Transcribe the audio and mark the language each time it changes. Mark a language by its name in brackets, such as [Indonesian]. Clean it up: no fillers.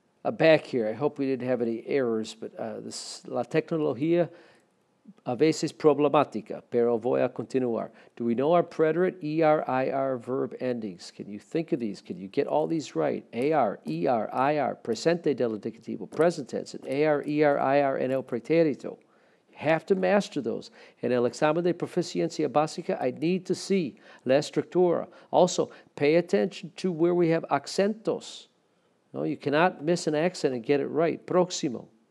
[English] Back here, I hope we didn't have any errors, but [Spanish] la tecnología a veces problemática, pero voy a continuar. [English] Do we know our preterite ER, IR verb endings? Can you think of these? Can you get all these right? AR, ER, IR, presente del indicativo, present tense, and AR, ER, IR, and el pretérito. You have to master those. [Spanish] En el examen de proficiencia básica, [English] I need to see [Spanish] la estructura. [English] Also, pay attention to where we have acentos. No, you cannot miss an accent and get it right. Próximo.